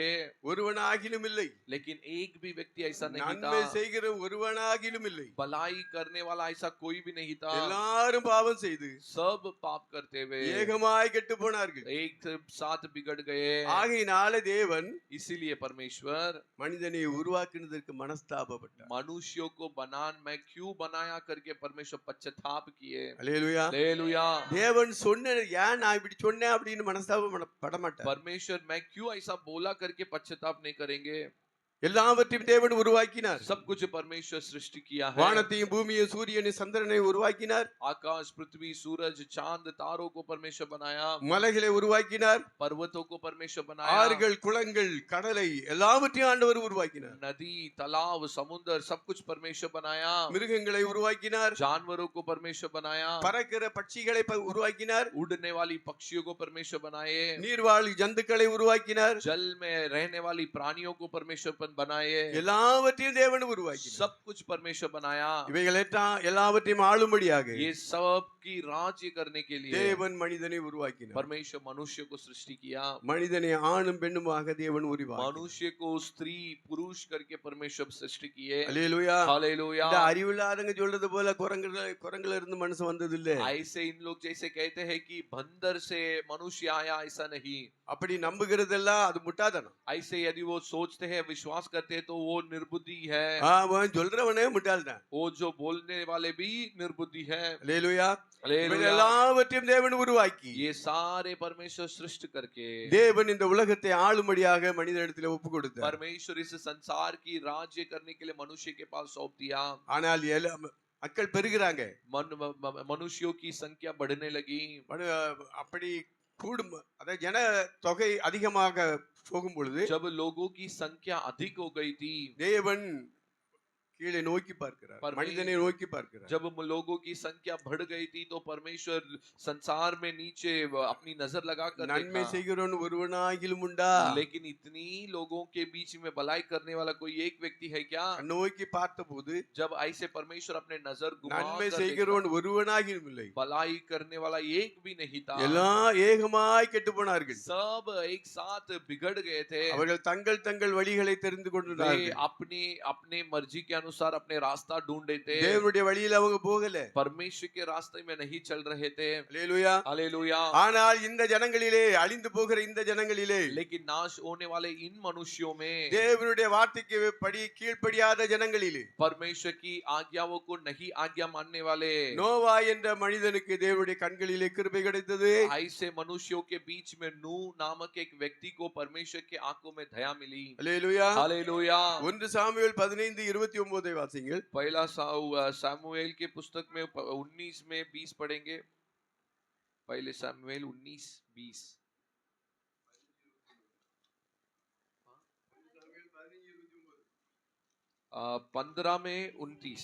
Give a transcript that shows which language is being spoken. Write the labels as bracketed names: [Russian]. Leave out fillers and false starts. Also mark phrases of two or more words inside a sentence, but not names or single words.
[Tamil] ஒருவனாகிலும் இல்லை. [Hindi] लेकिन एक भी व्यक्ति ऐसा नहीं [Tamil] நன்மை [Hindi] था। [Tamil] செய்கிற ஒருவனாகிலும் இல்லை. [Hindi] भलाई करने वाला ऐसा कोई भी नहीं था। [Tamil] எல்லாரும் பாவம் செய்து [Hindi] सब पाप करते हुए [Tamil] ஏகமாய் கெட்டு போனார்கள். [Hindi] एक साथ बिगड़ गए। [Tamil] ஆகையினால தேவன் [Hindi] इसीलिए परमेश्वर [Tamil] மனிதனை உருவாக்குனதற்கு மனஸ்தாபப்பட்டார். [Hindi] मनुष्यों को मैं क्यों बनाया करके परमेश्वर पश्चाताप किए। [Tamil] அல்லேலூயா. [Hindi] हालेलुया। [Tamil] தேவன் சொன்ன ஏன் நான் இப்படி சொன்னேன் அப்படின்னு மனஸ்தாபம் பட மாட்டார். [Hindi] परमेश्वर मैं क्यों ऐसा बोला करके पश्चाताप नहीं करेंगे। [Tamil] எல்லாவற்றையும் தேவன் உருவாக்கினார். [Hindi] सब कुछ परमेश्वर सृष्टि किया है। [Tamil] வானத்தையும் பூமியையும் சூரியனை சந்திரனை உருவாக்கினார். [Hindi] आकाश पृथ्वी सूरज चांद तारों को परमेश्वर बनाया। [Tamil] மலைகளை உருவாக்கினார். [Hindi] पर्वतों को परमेश्वर बनाया। [Tamil] ஆறுகள் குளங்கள் கடலை எல்லாவற்றையும் ஆண்டவர் உருவாக்கினார். [Hindi] नदी तालाब समुद्र सब कुछ परमेश्वर बनाया। [Tamil] மிருகங்களை உருவாக்கினார். [Hindi] जानवरों को परमेश्वर बनाया। [Tamil] பறக்கிற பட்சிகளை உருவாக்கினார். [Hindi] उड़ने वाली पक्षियों को परमेश्वर बनाए। [Tamil] நீர்வாழ் ஜந்துக்களை உருவாக்கினார். [Hindi] जल में रहने वाली प्राणियों को परमेश्वर बनाए। [Tamil] எல்லாவற்றையும் தேவன் உருவாக்கினார். [Hindi] सब कुछ परमेश्वर बनाया। [Tamil] இவைகள் எல்லாவற்றையும் ஆளும்படியாக [Hindi] ये सब की राज्य करने के लिए [Tamil] தேவன் மனிதனை உருவாக்கினார். [Hindi] परमेश्वर मनुष्य को सृष्टि किया। [Tamil] மனிதனை ஆணும் பெண்ணுமாக தேவன் உருவாக்கினார். [Hindi] मनुष्य को स्त्री पुरुष करके परमेश्वर सृष्टि किए। [Tamil] அல்லேலூயா. [Hindi] हालेलुया। [Tamil] இந்த அறிவில்லாதவங்க சொல்றது போல குரங்குல இருந்து மனுஷன் வந்தது இல்ல. [Hindi] ऐसे इन लोग जैसे कहते हैं कि बंदर से मनुष्य आया, ऐसा नहीं। [Tamil] அப்படி நம்புகிறதெல்லாம் அது முட்டாள்தனம். [Hindi] ऐसे यदि वो सोचते हैं विश्वास करते हैं तो वो निर्बुद्धि है। [Tamil] அவன் சொல்றவனே முட்டாள்தான். [Hindi] वो जो बोलने वाले भी निर्बुद्धि है। [Tamil] அல்லேலூயா. [Hindi] हालेलुया। [Tamil] எல்லாவற்றையும் தேவன் உருவாக்கி [Hindi] ये सारे परमेश्वर सृष्टि करके [Tamil] தேவன் இந்த உலகத்தை ஆளும்படியாக மனிதனிடத்தில் ஒப்பு கொடுத்தார். [Hindi] परमेश्वर इस संसार की राज्य करने के लिए मनुष्य के पास सौंप दिया। [Tamil] ஆனால் மக்கள் பெருகுறாங்க. [Hindi] मनुष्यों की संख्या बढ़ने लगी. [Tamil] அப்படி கூடும், அதாவது ஜன தொகை அதிகமாக போகும் பொழுது [Hindi] जब लोगों की संख्या अधिक हो गई थी, [Tamil] தேவன் கீழே நோக்கி பார்க்கிறார், [Hindi] परमे- [Tamil] மனிதனை नोकी பார்க்கிறார். [Hindi] जब लोगों की संख्या बढ़ गई थी तो परमेश्वर संसार में नीचे अपनी नजर लगा कर [Tamil] நன்மை [Hindi] देखा. [Tamil] செய்கிறவன் ஒருவனாகிலும் உண்டா? [Hindi] लेकिन इतनी लोगों के बीच में भलाई करने वाला कोई एक व्यक्ति है क्या? [Tamil] நோக்கி பார்த்தபோது [Hindi] जब ऐसे परमेश्वर अपने नजर घुमा [Tamil] நன்மை [Hindi] कर देखा, [Tamil] செய்கிறவன் ஒருவனாகிலும் இல்லை, [Hindi] भलाई करने वाला एक भी नहीं था. [Tamil] எல்லாம் ஏகமாய் கெட்டு போனார்கள். [Hindi] सब एक साथ बिगड़ गए थे. [Tamil] அவர்கள் தங்கள் தங்கள் வழிகளை தெரிந்து [Hindi] वे [Tamil] கொண்டிருந்தார்கள். [Hindi] अपनी अपने मर्जी के अनुसार अपने रास्ता ढूंढ रहे थे. [Tamil] தேவனுடைய வழியில அவங்க போகல. [Hindi] परमेश्वर के रास्ते में नहीं चल रहे थे. [Tamil] அல்லேலூயா. [Hindi] हालेलुया. [Tamil] ஆனால் இந்த ஜனங்களிலே, அழிந்து போகிற இந்த ஜனங்களிலே, [Hindi] लेकिन नाश होने वाले इन मनुष्यों में, [Tamil] தேவனுடைய வார்த்தைக்கு படி கீழ்ப்படியாத ஜனங்களிலே, [Hindi] परमेश्वर की आज्ञाओं को नहीं आज्ञा मानने वाले, [Tamil] நோவா என்ற மனிதனுக்கு தேவனுடைய கண்களிலே கிருபை கிடைத்தது. [Hindi] ऐसे मनुष्यों के बीच में नूह नामक एक व्यक्ति को परमेश्वर के आंखों में दया मिली. [Tamil] அல்லேலூயா. [Hindi] हालेलुया. [Tamil] 1 சாமுவேல் 15:29 வாசிங்கள். [Hindi] पहला सामुएल के पुस्तक में 19 में 20 पढ़ेंगे. पहले सामुएल 19:20. 15 में 29.